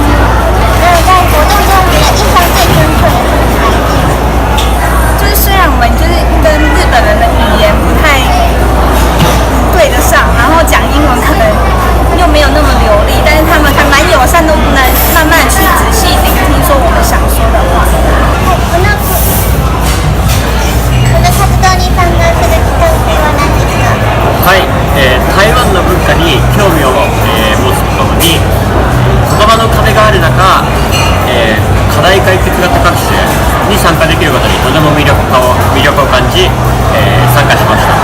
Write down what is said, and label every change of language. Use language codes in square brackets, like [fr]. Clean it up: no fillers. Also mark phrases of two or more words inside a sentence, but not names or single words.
[zh] 那在活动中，觉得印象最深刻的是哪一点？就是虽然我们就是跟日本人的语言不太对得上，然后讲英文可能又没有那么流利，但是他们还蛮友善，都能慢慢去仔细聆听说我们想说的话。 [ja] この活動に参加するきっかけは何ですか？はい、台湾の文化に興味を、持つとともに言葉の壁がある中、課題解決型学習に参加できることにとても魅力を感じ、参加しました。